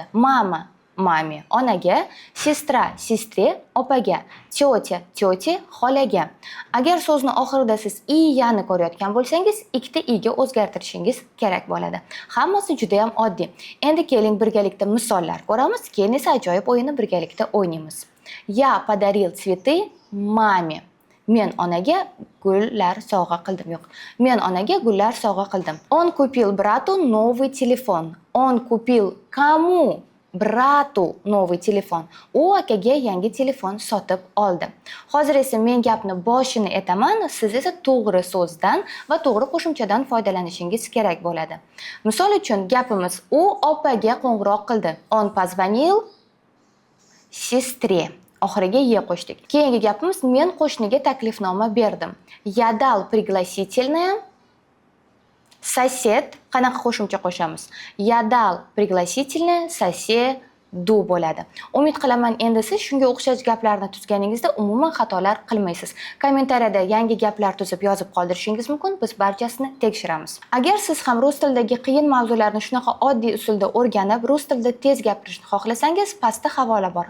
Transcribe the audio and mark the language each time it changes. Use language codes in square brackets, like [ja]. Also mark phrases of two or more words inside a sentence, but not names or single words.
[ru] мама маме, onaga, сестра сестре, opaga, тёте тёте, xolaga. [uz] Agar so'zni oxirida siz i yani ko'rayotgan bo'lsangiz, ikkita i ga o'zgartirishingiz kerak bo'ladi. Hammasi juda ham oddiy. Endi keling birgalikda misollar ko'ramiz, keyin esa ajoyib o'yinni birgalikda o'ynaymiz. [ru] Я подарил цветы mame. [uz] Men onaga gullar sovg'a qildim. Yo'q. Men onaga gullar sovg'a qildim. [ru] Он купил брату новый телефон. Он купил кому? Bratу новый telefon. [uz] U akaga yangi telefon sotib oldi. Hozir esa men gapni boshini aytaman, siz esa to'g'ri so'zdan va to'g'ri qo'shimchadan foydalanishingiz kerak bo'ladi. Misol uchun gapimiz u opaga qo'ng'iroq qildi. [ru] Он позвонил sestре. [uz] Oxiriga ye qo'shdik. Keyingi gapimiz men qo'shniga taklifnoma berdim. [ru] Я дал пригласительное. Сосед. [uz] Qanaqa qo'shimcha qo'shamiz? [ru] Я дал пригласительное соседу bo'ladi. [uz] Umid qilaman endi siz shunga o'xshash gaplarni tuzganingizda umuman xatolar qilmaysiz. Kommentariyada yangi gaplar tuzib yozib qoldirishingiz mumkin, biz barchasini tekshiramiz. Agar siz ham rus tilidagi qiyin mavzularni shunaqa oddiy usulda o'rganib, rus tilida tez gapirishni xohlasangiz, pastda havola bor.